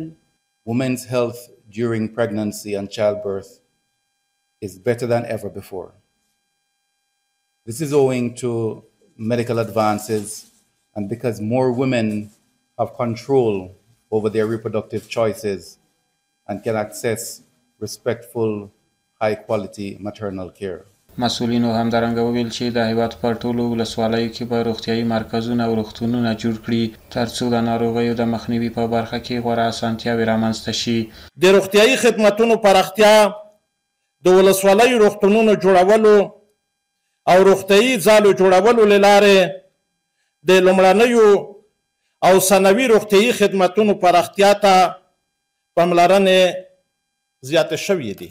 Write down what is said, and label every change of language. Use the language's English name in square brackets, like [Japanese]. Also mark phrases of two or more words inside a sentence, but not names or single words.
[English] Women's health during pregnancy and childbirth is better than ever before. This is owing to medical advances and because more women have control over their reproductive choices and can access respectful, high-quality maternal care. [Pashto] مسؤلینو همدارنګه وویل چې د هیواد په ټولو ولسوالیو کې به روغتیايي مرکزونه او روغتونونه جوړ کړي ترڅو د ناروغیو د مخنیوي په برخه کې غوره اسانتیاوې رامنځته شي. د روغتیايي خدماتو پراختیا، د ولسوالیو روغتونونو جوړولو او روغتیايي ځالو جوړولو له لارې د لومړنیو او ثانوي روغتیايي خدماتو پراختیا ته پاملرنه زیاته شوې دي.